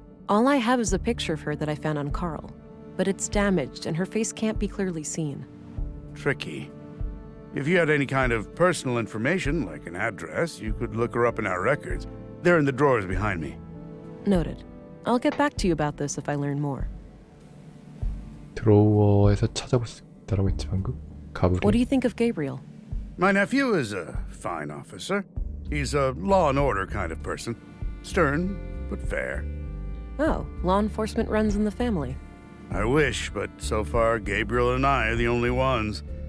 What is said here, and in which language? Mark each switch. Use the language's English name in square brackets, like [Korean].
[English] All I have is a picture of her that I found on Carl, but it's damaged and her face can't be clearly seen. Tricky. If you had any kind of personal information, like an address, you could look her up in our records. They're in the drawers behind me. Noted. I'll get back to you about this if I learn more. [Korean] 드로워에서 찾아볼 수 있다라고 했지 방금. 가브리. [English] What do you think of Gabriel? My nephew is a fine officer. He's a law and order kind of person. Stern, but fair. Oh, law enforcement runs in the family. I wish, but so far Gabriel and I are the only ones.